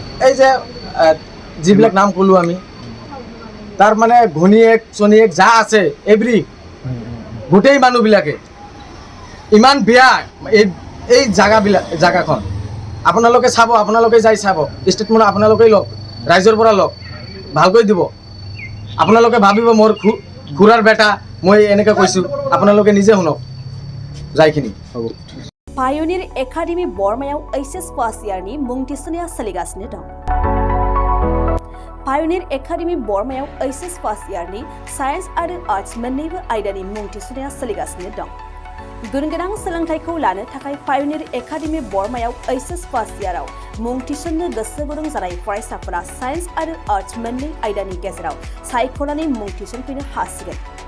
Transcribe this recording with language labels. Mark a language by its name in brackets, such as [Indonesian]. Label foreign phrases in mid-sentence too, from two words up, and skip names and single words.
[Assamese] এই যে যিবিলাক নাম ক'লোঁ আমি, তাৰ মানে ঘনীয়েক চনীয়েক যা আছে গোটেই মানুহবিলাকে ইমান বেয়া এই জাগাখন। আপোনালোকে চাব, আপোনালোকে যাই চাব, ষ্টেটমেণ্ট আপোনালোকেই লওক, ৰাইজৰ পৰা লওক, ভালকৈ দিব। আপোনালোকে ভাবিব মোৰ খুৰাৰ বেটা, মই এনেকৈ কৈছোঁ, আপোনালোকে নিজে শুনক जायखिनि [Bodo] पायनिर एकाडेमि बर्मायाव [English] HS first year [Bodo] मुं थिसननाया सोलिगासिनो दं। पायनिर एकाडेमि बर्मायाव [English] HS first year [Bodo] साइन्स आरो आर्ट्स मोन्नैबो आयदानि मुं थिसननाया सोलिगासिनो दं। गुनगोनां सोलोंथाइखौ लानो थाखाय पायनिर एकाडेमि बर्मायाव [English] HS first year [Bodo] मुं थिसननो गोसो गुदुं जानाय फरायसाफोरा साइन्स आरो आर्ट्स मोन्नै आयदानि गेजेराव सायख'नानै मुं थिसनफैनो हासिगोन।